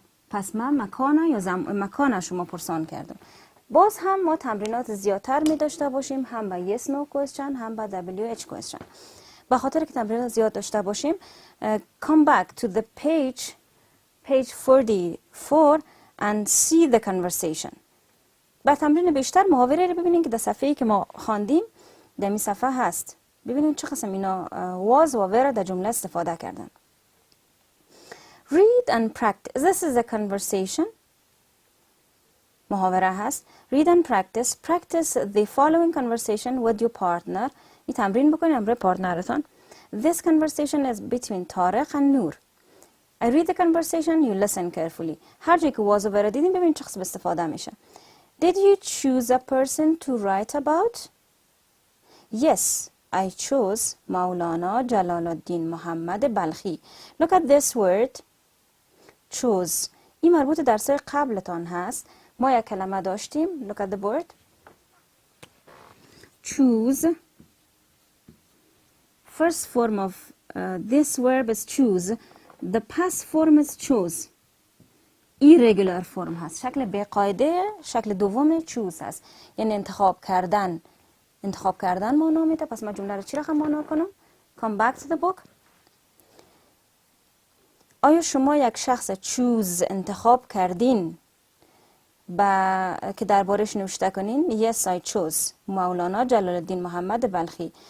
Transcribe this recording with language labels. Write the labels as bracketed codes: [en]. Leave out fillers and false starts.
[fa] پس من مکان شما پرسان کردم. باز هم ما تمرینات زیادتر می داشته باشیم، هم با yes no question هم با WH question. به خاطر که تمرینات زیاد داشته باشیم، [en] come back to the page 44 and see the conversation. [fa] با تمرین بیشتر محاوره رو ببینین که در صفحه‌ای که ما خواندیم در این صفحه هست. ببینین چه قسم اینا was و were در جمله استفاده کردن. [en] Read and practice. This is a conversation. [fa] محاوره هست. [en] Read and practice. Practice the following conversation with your partner. [fa] این تمرین بکنید امروز پارتنرتان. [en] This conversation is between Tariq and Noor. I read the conversation, you listen carefully. [fa] هر جایی که was و were دیدیم ببینید چه قسم استفاده میشه. [en] Did you choose a person to write about? Yes, I chose Maulana Jalal uddin Muhammad Balkhi. Look at this word. choose. [fa] این مربوط درس قبلتان هست. ما یک کلمه داشتیم. [en] Look at the word. choose. First form of this verb is choose. The past form is chose. irregular form [fa] هست. شکل بی‌قاعده، شکل دوم choose هست. یعنی انتخاب کردن. انتخاب کردن معنا میده. پس ما جمله رو چی رقم معنا کنم؟ [en] Come back to the book. [fa] آیا شما یک شخص choose انتخاب کردین که دربارش نوشته کنین؟ [en] Yes, I chose [fa] مولانا جلال الدین محمد بلخی.